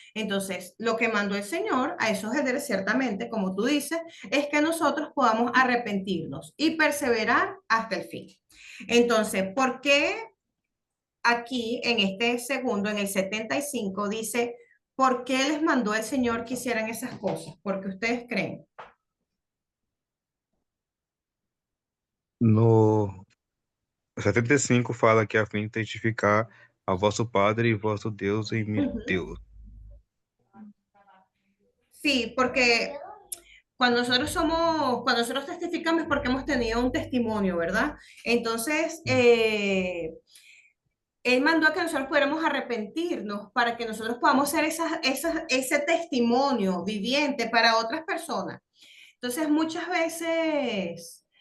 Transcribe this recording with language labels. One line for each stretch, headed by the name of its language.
Spanish: Entonces, lo que mandó el Señor a esos líderes, ciertamente, como tú dices, es que nosotros podamos arrepentirnos y perseverar hasta el fin. Entonces, ¿por qué aquí en este segundo, en el 75, dice, ¿por qué les mandó el Señor que hicieran esas cosas? Porque ustedes creen.
Portuguese: No 75 fala que a fim de testificar a vosso Padre e vosso Deus em meu Ujú. Deus.
Spanish: Sí, porque cuando nosotros testificamos es porque hemos tenido un testimonio, ¿verdad? Entonces, Él mandó a que nosotros pudiéramos arrepentirnos para que nosotros podamos ser ese testimonio viviente para otras personas. Entonces, muchas veces